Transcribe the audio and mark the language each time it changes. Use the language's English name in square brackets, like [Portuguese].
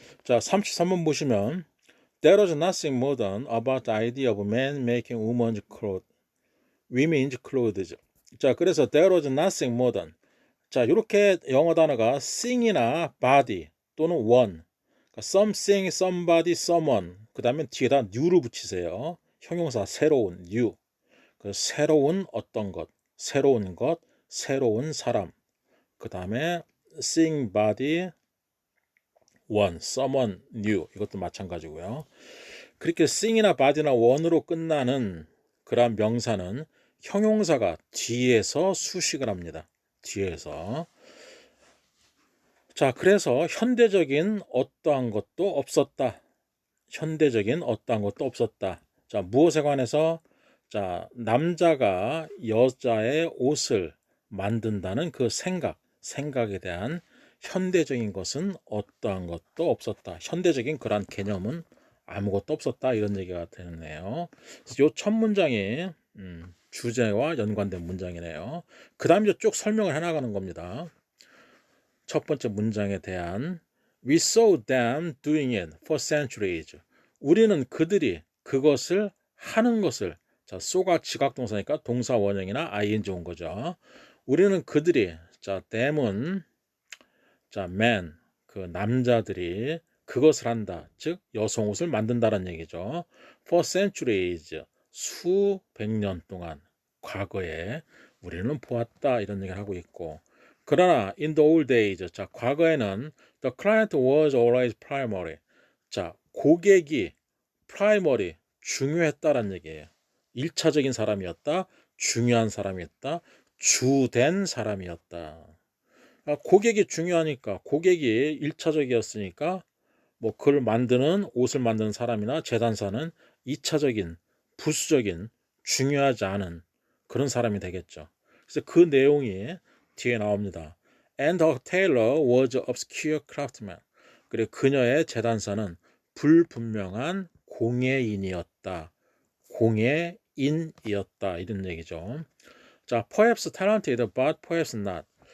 [Korean] 자, 33번 보시면 [English] There was nothing modern about the idea of man making women's clothes. [Korean] 자, 그래서 [English] there was nothing modern. [Korean] 자, 이렇게 영어 단어가 thing이나 body 또는 one, 그러니까 something, somebody, someone. 그 다음에 뒤에다 new를 붙이세요. 형용사 새로운 new. 그 새로운 어떤 것, 새로운 것, 새로운 사람. 그 다음에 [English] thing, body, one, someone, new. [Korean] 이것도 마찬가지고요. 그렇게 thing이나 body나 one으로 끝나는 그러한 명사는 형용사가 뒤에서 수식을 합니다. 뒤에서. 자, 그래서 현대적인 어떠한 것도 없었다. 현대적인 어떠한 것도 없었다. 자, 무엇에 관해서? 자, 남자가 여자의 옷을 만든다는 그 생각에 대한 현대적인 것은 어떠한 것도 없었다. 현대적인 그러한 개념은 아무것도 없었다. 이런 얘기가 되네요. 이 첫 문장이 주제와 연관된 문장이네요. 그 다음에 쭉 설명을 해나가는 겁니다. 첫 번째 문장에 대한 [English] We saw them doing it for centuries. [Korean] 우리는 그들이 그것을 하는 것을, 자, so가 지각동사니까 동사 원형이나 ing 온 거죠. 우리는 그들이, 자, them은, 자, men, 그 남자들이 그것을 한다. 즉 여성 옷을 만든다는 얘기죠. [English] For centuries, [Korean] 수백 년 동안 과거에 우리는 보았다. 이런 얘기를 하고 있고, 그러나 [English] in the old days, [Korean] 자, 과거에는 [English] the client was always primary. [Korean] 자, 고객이 primary, 중요했다라는 얘기예요. 1차적인 사람이었다. 중요한 사람이었다. 주된 사람이었다. 고객이 중요하니까, 고객이 1차적이었으니까 뭐 그걸 만드는, 옷을 만드는 사람이나 재단사는 2차적인, 부수적인, 중요하지 않은 그런 사람이 되겠죠. 그래서 그 내용이 뒤에 나옵니다. [English] And her tailor was obscure craftsman. [Korean] 그리고 그녀의 재단사는 불분명한 공예인이었다. 공예인이었다. 이런 얘기죠. [English] 자, perhaps talented but perhaps not.